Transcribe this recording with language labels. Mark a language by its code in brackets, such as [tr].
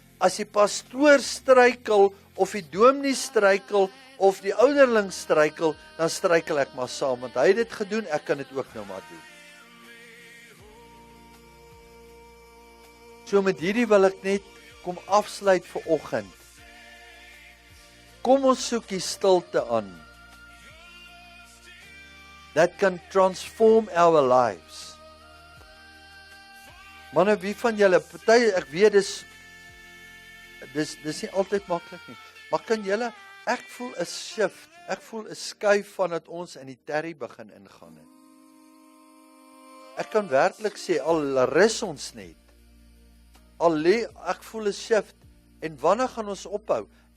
[af] As die pastoor struikel of die dominee struikel of die ouderling struikel, dan struikel ek maar saam, want hy het dit gedoen, ek kan dit ook nou maar doen. So met hierdie wil ek net kom afsluit vir oggend. Kom ons soek die stilte aan. [en] That can transform our lives. [af] Manne, wie van julle, party, ek weet dis nie altyd maklik nie, maar kan julle, ek voel 'n shift, ek voel 'n skuif vandat ons in die terry begin ingaan het. Ek kan werklik sê, al rus ons net, ek voel 'n shift, en wanneer gaan ons ophou?